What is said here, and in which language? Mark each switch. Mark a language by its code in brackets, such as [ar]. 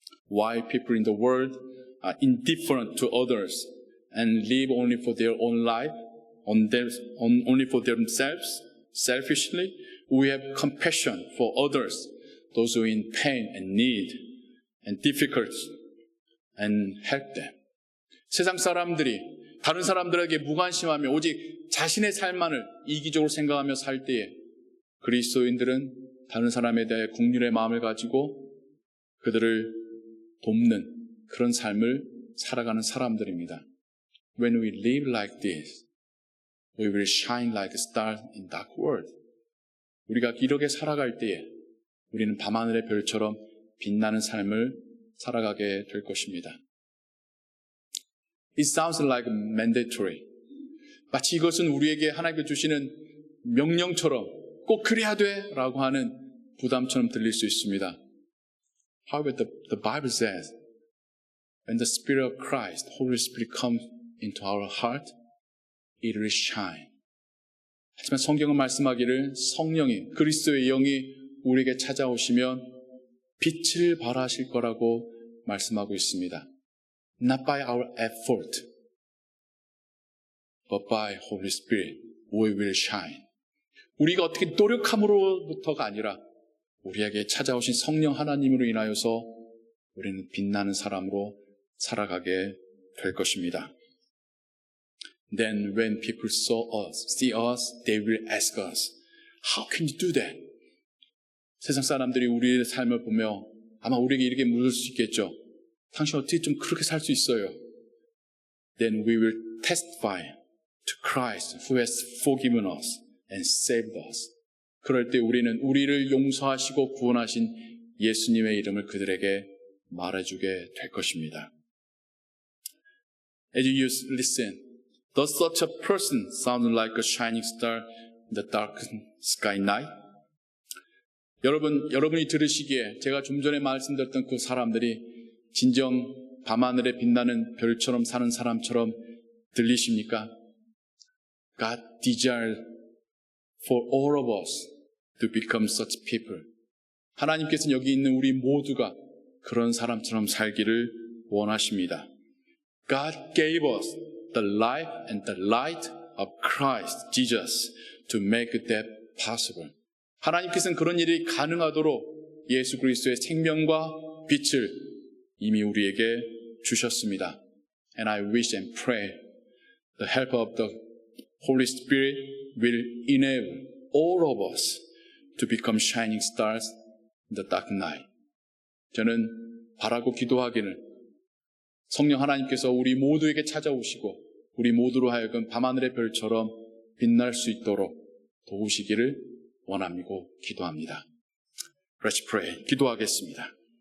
[en] While people in the world are indifferent to others and live only for their own life, only for themselves, selfishly, we have compassion for others, those who are in pain and need and difficulty, and help them. [ko] 세상 사람들이 다른 사람들에게 무관심하며 오직 자신의 삶만을 이기적으로 생각하며 살 때에 그리스도인들은 다른 사람에 대해 긍휼의 마음을 가지고 그들을 돕는 그런 삶을 살아가는 사람들입니다. [en] When we live like this, we will shine like a star in dark world. [ko] 우리가 이렇게 살아갈 때에 우리는 밤하늘의 별처럼 빛나는 삶을 살아가게 될 것입니다. [en] It sounds like mandatory. [ko] 마치 이것은 우리에게 하나님께 주시는 명령처럼 꼭 그래야 돼 라고 하는 부담처럼 들릴 수 있습니다. [en] However, the Bible says, when the Spirit of Christ, Holy Spirit comes into our heart, it will shine. [ko] 하지만 성경은 말씀하기를 성령이, 그리스도의 영이 우리에게 찾아오시면 빛을 발하실 거라고 말씀하고 있습니다. [en] Not by our effort, but by Holy Spirit, we will shine. [ko] 우리가 어떻게 노력함으로부터가 아니라 우리에게 찾아오신 성령 하나님으로 인하여서 우리는 빛나는 사람으로 살아가게 될 것입니다. [en] Then when people see us, they will ask us, how can you do that? [ko] 세상 사람들이 우리의 삶을 보며 아마 우리에게 이렇게 물을 수 있겠죠. 당신 어떻게 좀 그렇게 살 수 있어요? [en] Then we will testify to Christ who has forgiven us and saved us. [ko] 그럴 때 우리는 우리를 용서하시고 구원하신 예수님의 이름을 그들에게 말해주게 될 것입니다. [en] As you listen, does such a person sound like a shining star in the dark sky night? [ko] 여러분이 들으시기에 제가 좀 전에 말씀드렸던 그 사람들이 진정 밤하늘에 빛나는 별처럼 사는 사람처럼 들리십니까? [en] God desires for all of us to become such people. [ko] 하나님께서는 여기 있는 우리 모두가 그런 사람처럼 살기를 원하십니다. [en] God gave us the life and the light of Christ Jesus to make that possible. [ko] 하나님께서는 그런 일이 가능하도록 예수 그리스도의 생명과 빛을 이미 우리에게 주셨습니다. [en] And I wish and pray the help of the Holy Spirit will enable all of us to become shining stars in the dark night. [ko] 저는 바라고 기도하기를 성령 하나님께서 우리 모두에게 찾아오시고 우리 모두로 하여금 밤하늘의 별처럼 빛날 수 있도록 도우시기를 원하고 기도합니다. [en] Let's pray. [ko] 기도하겠습니다.